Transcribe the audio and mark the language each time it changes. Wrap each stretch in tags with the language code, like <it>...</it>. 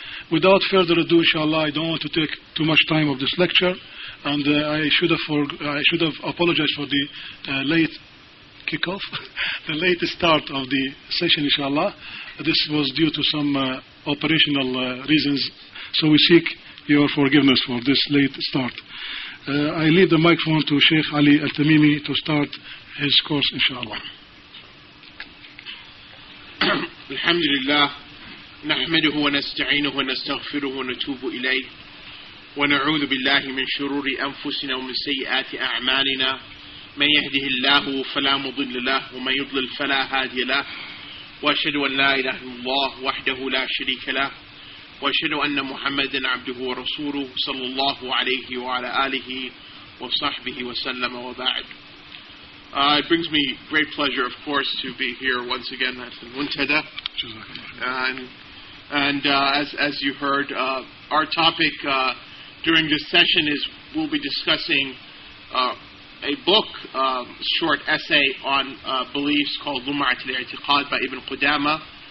<en>Without further ado, inshallah, I don't want to take too much time of this lecture, and I should have apologized for the late kickoff, the late start of the session, inshallah. This was due to some operational reasons, so we seek your forgiveness for this late start. I leave the microphone to Sheikh Ali at-Tamimi to start his course, inshallah.</en> <ar>الحمد لله نحمده ونستعينه ونستغفره ونتوب إليه ونعوذ بالله من شرور أنفسنا ومن سيئات أعمالنا من يهده الله فلا مضل له ومن يضلل فلا هادي له وأشهد أن لا إله إلا الله وحده لا شريك له وأشهد أن محمدا عبده ورسوله صلى الله عليه وعلى آله وصحبه وسلم وبعد.</ar> <en>It brings me great pleasure, of course, to be here once again at the Muntada. And as you heard, our topic during this session is we'll be discussing a book, short essay on beliefs called Lum'at-ul Itiqaad by Ibn Qudamah.</en>